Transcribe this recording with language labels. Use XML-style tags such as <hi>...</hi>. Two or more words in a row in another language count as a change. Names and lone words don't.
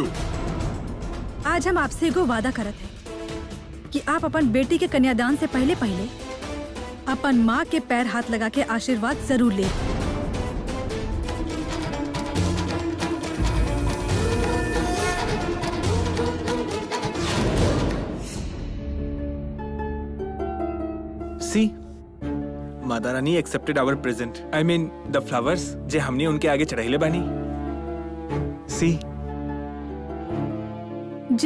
<bho>आज हम आपसे एगो वादा करत हैं कि आप अपन बेटी के कन्यादान से पहले पहले अपन माँ के पैर हाथ लगा के आशीर्वाद जरूर ले।</bho> <en>See Mata Rani accepted our present, I mean the flowers</en> <bho>जे हमने उनके आगे चढ़ाइले बानी।</bho> <en>सी</en> <bho>जी</bho>